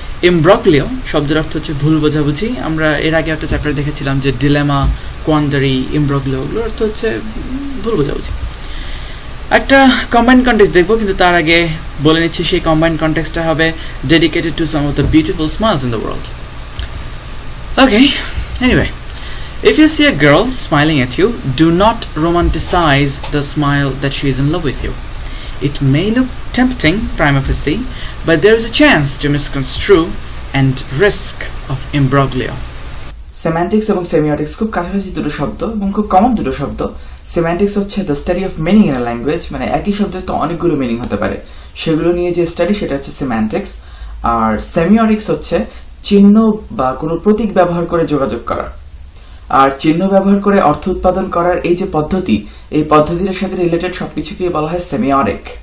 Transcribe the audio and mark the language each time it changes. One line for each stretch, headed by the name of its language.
Bangla: ইমব্রগলিও শব্দের অর্থ হচ্ছে ভুল বোঝাবুঝি, আমরা এর আগে একটা চ্যাপ্টারে দেখেছিলাম যে ডিলেমা, কোয়ান্ডারি, ইমব্রগলিও, ওগুলোর অর্থ হচ্ছে ভুল বোঝাবুঝি। একটা কম্বাইন্ড কনটেক্সট দেখবো, কিন্তু তার আগে বলে নিচ্ছি সেই কম্বাইন্ড কনটেক্সটটা হবে
English: Dedicated to some of the beautiful smiles in the world. Okay, anyway, if you see a girl smiling at you, do not romanticize the smile that she is in love with you. It may look tempting prima facie, but there is a chance to misconstrue and risk of imbroglio.
Bangla: সেমান্টিক্স এবং সেমিওটিক্স খুব কাছাকাছি দুটো শব্দ এবং খুব common দুটো শব্দ। সেমান্টিক্স হচ্ছে
English: the study of meaning in a language,
Bangla: মানে একই শব্দের তো অনেকগুলো মিনিং হতে পারে, সেগুলো নিয়ে যে স্টাডি সেটা হচ্ছে সেমান্টিক্স। আর সেমিওটিক্স হচ্ছে চিহ্ন বা কোনো প্রতীক ব্যবহার করে যোগাযোগ করা, আর চিহ্ন ব্যবহার করে অর্থ উৎপাদন করার এই যে পদ্ধতি, এই পদ্ধতির সাথে রিলেটেড সবকিছুকে বলা হয় সেমিওটিক।